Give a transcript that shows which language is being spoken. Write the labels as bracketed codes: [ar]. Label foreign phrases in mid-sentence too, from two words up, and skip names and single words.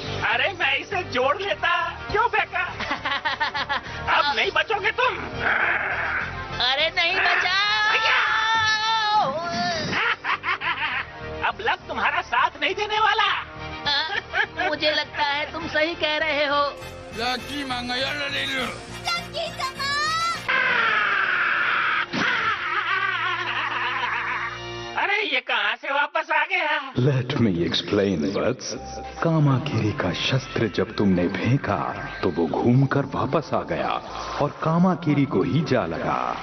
[hi] अरे मैं इसे जोड़ लेता। क्यों फेंका? अब नहीं बचोगे तुम। अरे नहीं बचा। अब लक तुम्हारा साथ नहीं देने वाला। मुझे लगता है तुम सही कह रहे हो। [ja] ラッキーマンがやられる。 [hi] अरे ये कहाँ से वापस आ गया? [en] let me explain [hi] वत्स। कामाकिरी का शस्त्र जब तुमने फेंका तो वो घूमकर वापस आ गया और कामाकिरी को ही जा लगा।